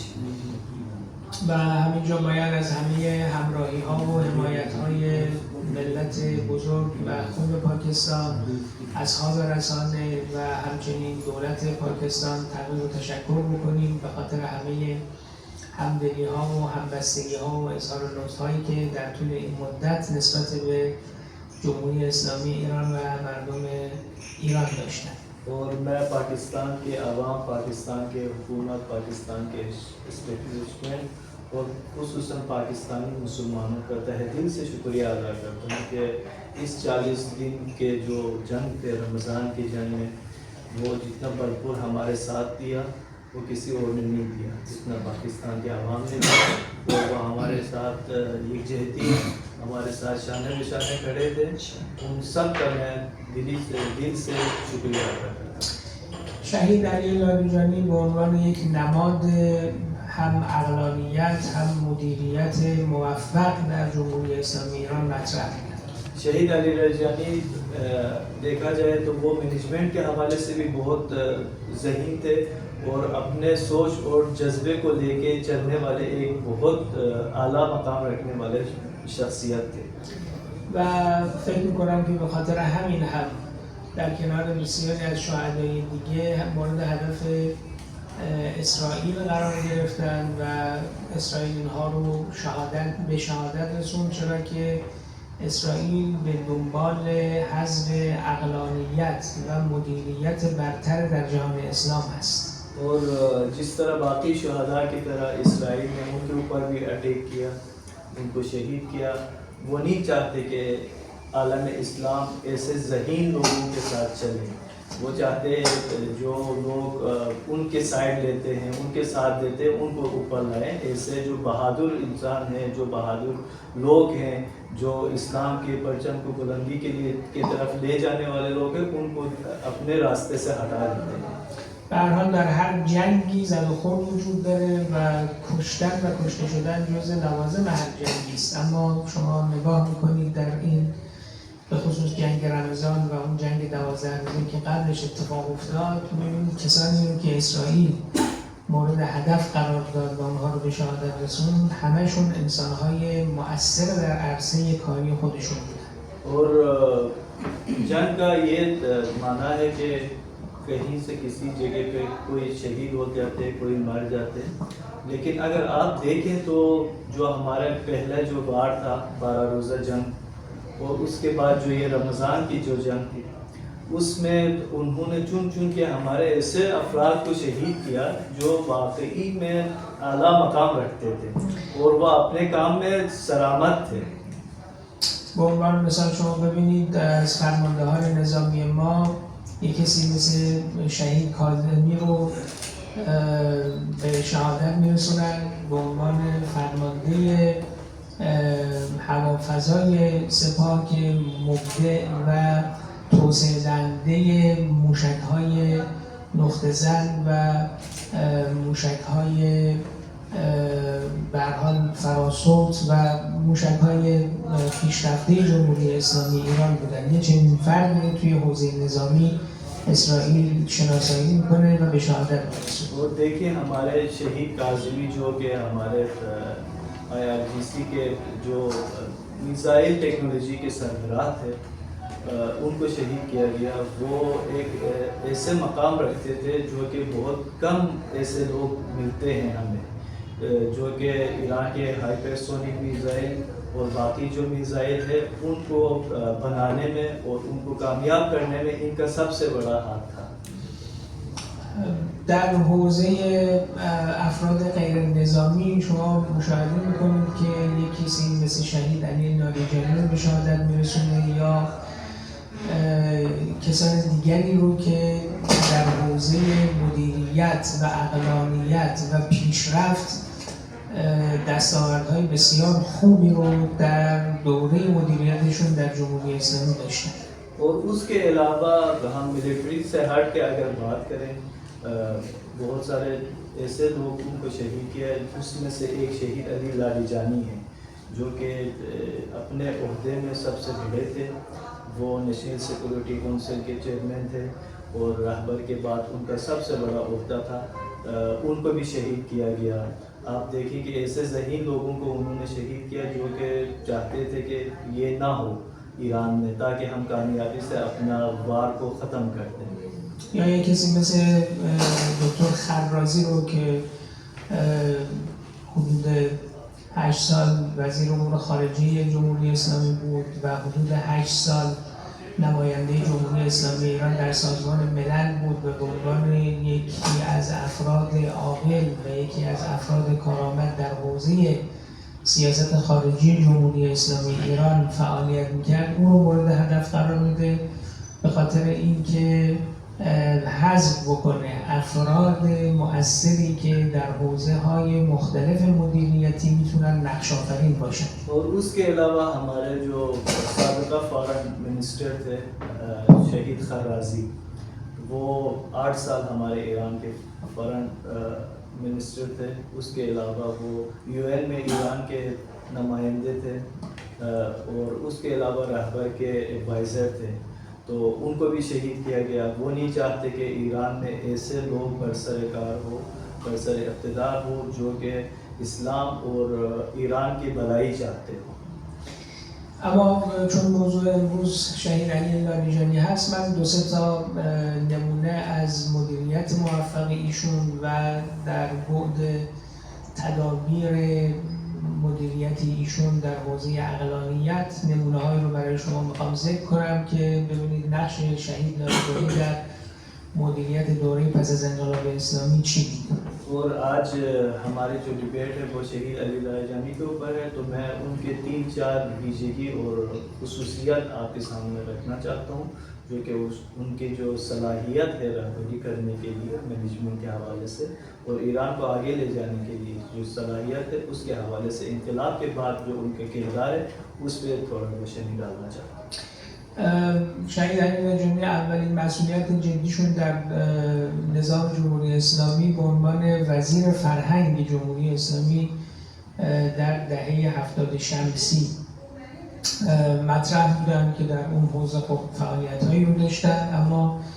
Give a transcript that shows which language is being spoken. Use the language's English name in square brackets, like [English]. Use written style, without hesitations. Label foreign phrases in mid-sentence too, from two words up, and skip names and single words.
[Persian] و همینجا باید از همه همراهی ها و حمایت های ملت بزرگ و خوب پاکستان از رسانه و همچنین دولت پاکستان تقدیر و تشکر بکنیم به خاطر همه همدلی ها و همبستگی ها و اظهار لطف هایی که در طول این مدت نسبت به جمهوری اسلامی ایران و مردم ایران داشتن. [Urdu] اور میں پاکستان کے عوام، پاکستان کے حکومت، پاکستان کے اسٹیبلشمنٹ اور خصوصاً پاکستانی مسلمانوں کا تہہ دل سے شکریہ ادا کرتا ہوں کہ اس 40 دن کے جو جنگ تھے رمضان کی جنگ میں وہ جتنا بھرپور ہمارے ساتھ دیا وہ کسی اور نے نہیں دیا جتنا پاکستان کے عوام نے دیا. اور وہ ہمارے ساتھ یکجہتی ہمارے ساتھ شانہ بشانہ کھڑے تھے، ان سب کا میں دل سے شکریہ ادا کرتا ہوں. [Persian] شهید علی لاریجانی به عنوان یک نماد هم عقلانیت هم مدیریت موفق در جمهوری اسلامی ایران مطرح کرد. [Urdu] شہید علی لاریجانی دیکھا جائے تو وہ مینجمنٹ کے حوالے سے بھی بہت ذہین تھے اور اپنے سوچ اور جذبے کو لے کے چلنے والے ایک بہت اعلیٰ مقام رکھنے والے شخصیت تھے [Persian] و فکر میکنم که به خاطر همین هم در کنار بسیاری از شهدای دیگه هم مورد هدف اسرائیل قرار گرفتن و اسرائیل اینها رو به شهادت رسوند، چرا که اسرائیل به دنبال حذف عقلانیت و مدیریت برتر در جهان اسلام است. [Urdu] اور جس طرح باقی شہدا کی طرح اسرائیل نے ان کے اوپر بھی اٹیک کیا، ان کو شہید کیا. وہ نہیں چاہتے کہ عالم اسلام ایسے ذہین لوگوں کے ساتھ چلے. وہ چاہتے ہیں جو لوگ ان کے سائیڈ لیتے ہیں، ان کے ساتھ دیتے ہیں، ان کو اوپر لائیں. ایسے جو بہادر انسان ہیں، جو بہادر لوگ ہیں، جو اسلام کے پرچم کو بلندی کی طرف لے جانے والے لوگ ہیں، ان کو اپنے راستے سے ہٹا دیتے ہیں. [Persian] به هر حال در هر جنگی زد و خورد وجود داره و کشتن و کشته شدن جزء لوازم هر جنگی است، اما شما نگاه میکنید در این به خصوص جنگ رمضان و اون جنگ 12 روزه که قبلش اتفاق افتاد، می‌بینید کسانی رو که اسرائیل مورد هدف قرار داد و اونها رو به شهادت رسوند، همشون انسان‌های مؤثر در عرصه کاری خودشون بودن. [Urdu] اور جنگ کا یہ معنی ہے کہ کہیں سے کسی جگہ پہ کوئی شہید ہو جاتے، کوئی مر جاتے، لیکن اگر آپ دیکھیں تو جو ہمارا پہلا جو وار تھا 12 روزہ جنگ، اور اس کے بعد جو یہ رمضان کی جو جنگ تھی، اس میں انہوں نے چن چن کے ہمارے ایسے افراد کو شہید کیا جو واقعی میں اعلیٰ مقام رکھتے تھے اور وہ اپنے کام میں سرآمد تھے. [Persian] به عنوان مثال شما ببینید از فرماندهان نظامی ما یک کسی مثل شهید کاظمی رو به شهادت میرسونن به عنوان فرمانده هوافضای سپاه که مبدع و توسعه دهنده موشک‌های نقطه زن و موشک‌های به هر حال فراسوت و موشک‌های پیشرفته جمهوری اسلامی ایران بودن. یه چنین فردی توی حوزه نظامی اسرائیل شناسایی میکنه و به شهادت میرسونه. [Urdu] اور دیکھیے ہمارے شہید کاظمی جو کہ ہمارے IRGC کے جو [English] missile technology [Urdu] کے سربراہ تھے، ان کو شہید کیا گیا. وہ ایک ایسے مقام رکھتے تھے جو کہ بہت کم ایسے لوگ ملتے ہیں ہمیں، جو کہ ایران کے [English] hypersonic missile [Urdu] اور باقی جو میزائل ہے ان کو بنانے میں اور ان کو کامیاب کرنے میں ان کا سب سے بڑا ہاتھ تھا. [Persian] در حوزه افراد غیر نظامی شما مشاهده میکنید که یک کسی مثل شهید علی لاریجانی رو به شهادت میرسونه یا کسان دیگری رو که در حوزه مدیریت و عقلانیت و پیشرفت دستاوردهای بسیار خوبی رو در دوره مدیریتشون در جمهوری اسلامی داشتن. [Urdu] اور اس کے علاوہ ہم ملٹری سے ہٹ کے اگر بات کریں، بہت سارے ایسے لوگ ان کو شہید کیا، اس میں سے ایک شہید علی لاریجانی ہے جو کہ اپنے عہدے میں سب سے بڑے تھے. وہ [English] National Security Council [Urdu] کے چیئرمین تھے اور رہبر کے بعد ان کا سب سے بڑا عہدہ تھا. ان کو بھی شہید کیا گیا. آپ دیکھیے کہ ایسے ذہین لوگوں کو انہوں نے شہید کیا جو کہ چاہتے تھے کہ یہ نہ ہو ایران میں، تاکہ ہم کامیابی سے اپنا وار کو ختم کر دیں. [Persian] یا یک کسی مثل دکتر خرازی رو که حدود 8 سال وزیر امور خارجه جمهوری اسلامی بود و حدود 8 سال نماینده جمهوری اسلامی ایران در سازمان ملل بود و به عنوان یکی از افراد عاقل و یکی از افراد کارآمد در حوزه سیاست خارجی جمهوری اسلامی ایران فعالیت میکرد، اون رو مورد هدف قرار میده به خاطر اینکه حذف بکنه افراد مؤثری که در حوزه های مختلف مدیریتی میتونن نقش آفرین باشن. [Urdu] اور اس کے علاوہ ہمارے جو سابقہ [English] foreign minister [Urdu] تھے شہید خرازی، وہ 8 سال ہمارے ایران کے [English] foreign minister [Urdu] تھے. اس کے علاوہ وہ UN میں ایران کے نمائندے تھے اور اس کے علاوہ رہبر کے ایڈوائزر تھے. تو ان کو بھی شہید کیا گیا. وہ نہیں چاہتے کہ ایران میں ایسے لوگ برسرکار ہو، برسر اقتدار ہو جو کہ اسلام اور ایران کی بھلائی چاہتے ہو. [Persian] اما چون موضوع امروز شهید علی لاریجانی هست، من 2-3 تا نمونه از مدیریت موفق ایشون و در بعد تدابیر مدیریت ایشون در حوزه عقلانیت نمونه هایی رو برای شما میخوام ذکر کنم که ببینید نقش شهید لاریجانی در مدیریت دوره پس از انقلاب اسلامی چی بود. [Urdu] اور آج ہماری جو ڈیبیٹ ہے وہ شہید علی لاریجانی کے اوپر ہے، تو میں ان کے 3-4 ویشیشگی اور خصوصیت آپ کے سامنے رکھنا چاہتا ہوں جو کہ ان کی جو صلاحیت ہے رہبری کرنے کے لیے مینجمنٹ کے حوالے سے اور ایران کو آگے لے جانے کے لیے جو صلاحیت ہے اس کے حوالے سے انقلاب کے بعد جو ان کے کردار ہے اس پر تھوڑا روشنی ڈالنا چاہتا ہوں. [Persian] شهید علی لاریجانی اولین مسئولیت جدیشون در نظام جمهوری اسلامی به عنوان وزیر فرهنگ جمهوری اسلامی در دهه 70 شمسی مطرح بودن که در اون حوزه خب فعالیت‌هایی رو داشتن، اما